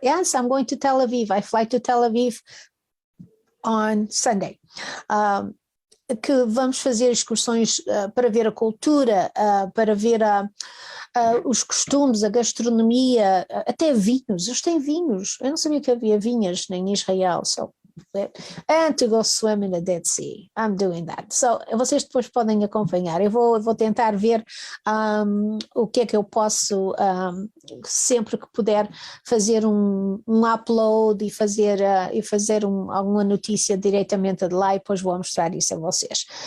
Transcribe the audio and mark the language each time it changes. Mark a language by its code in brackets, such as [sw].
[en] Yes, I'm going to Tel Aviv, I fly to Tel Aviv on Sunday. [pt] Que vamos fazer excursões para ver a cultura, para ver os costumes, a gastronomia, até vinhos. Eles têm vinhos. Eu não sabia que havia vinhas em Israel. [en] And to go swim in the Dead Sea. I'm doing that. [pt] Vocês depois podem acompanhar. Eu vou tentar ver o que é que eu posso, sempre que puder, fazer um upload e fazer alguma notícia diretamente de lá e depois vou mostrar isso a vocês.